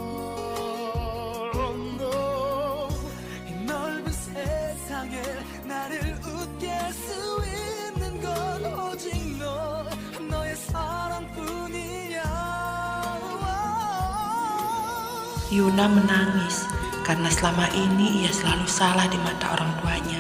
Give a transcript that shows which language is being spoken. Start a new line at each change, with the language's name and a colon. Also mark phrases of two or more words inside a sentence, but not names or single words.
English: No.
Korean: 이 넓은 세상에 나를 웃게 할 수 있는 건 오직 너. 너의 사랑뿐이야.
Indonesian: Yuna menangis karena selama ini ia selalu salah di mata orang tuanya.